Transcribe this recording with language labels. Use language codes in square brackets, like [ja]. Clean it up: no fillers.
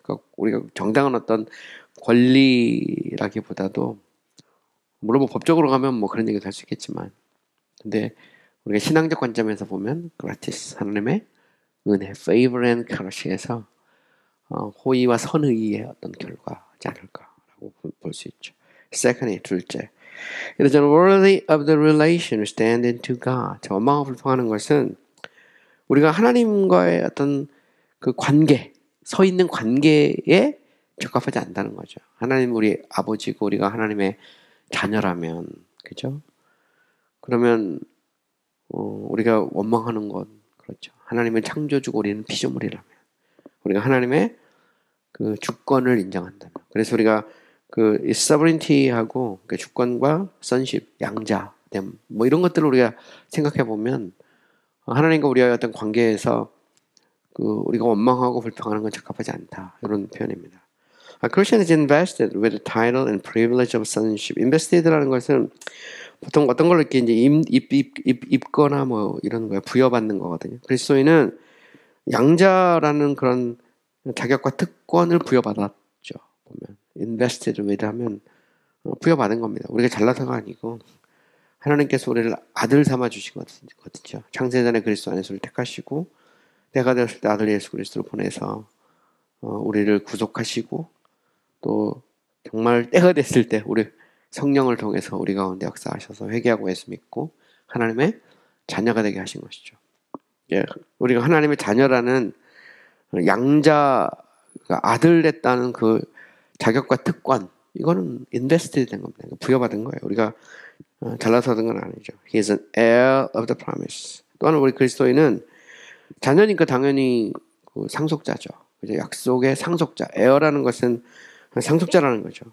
[ko] 그러니까 우리가 정당한 어떤 권리라기보다도 물론 뭐 법적으로 가면 뭐 그런 얘기도 할 수 있겠지만, 근데 우리가 신앙적 관점에서 보면 그라티스 하나님의 은혜, [en] favor and mercy [ko] 에서 호의와 선의의 어떤 결과지 않을까라고 볼 수 있죠. [en] Secondly, [ko] 둘째, [en] it is unworthy of the relation we stand into God. [ko] 원망하고 불평하는 것은 우리가 하나님과의 어떤 그 관계, 서 있는 관계에 적합하지 않다는 거죠. 하나님 우리 아버지고 우리가 하나님의 자녀라면, 그죠? 그러면 우리가 원망하는 건 그렇죠. 하나님은 창조주고 우리는 피조물이라면, 우리가 하나님의 그 주권을 인정한다면, 그래서 우리가 그 sovereignty하고 그 주권과 sonship, 양자됨, 뭐 이런 것들을 우리가 생각해 보면 하나님과 우리와의 어떤 관계에서 그 우리가 원망하고 불평하는 건 적합하지 않다 이런 표현입니다. [en] A Christian is invested with the title and privilege of sonship. [ko] Invested라는 것은 보통 어떤 걸 이렇게 이제 입거나 뭐 이런 거에 부여받는 거거든요. 그리스도인은 양자라는 그런 자격과 특권을 부여받았죠. 보면 invested with 하면 부여받은 겁니다. 우리가 잘나서가 아니고 하나님께서 우리를 아들 삼아 주신 거거든요. 창세전에 그리스도 안에서 우리를 택하시고 때가 되었을 때 아들 예수 그리스도를 보내서 우리를 구속하시고 또 정말 때가 됐을 때 우리 성령을 통해서 우리 가운데 역사하셔서 회개하고 예수 믿고 하나님의 자녀가 되게 하신 것이죠. 예, 우리가 하나님의 자녀라는 양자 아들 됐다는 그 자격과 특권 이거는 인베스트 된 겁니다. 부여받은 거예요. 우리가 잘나서 얻은 건 아니죠. [en] He is an heir of the promise. [ko] 또한 우리 그리스도인은 자녀니까 당연히 그 상속자죠. 그죠? 약속의 상속자. heir라는 것은 상속자라는 거죠.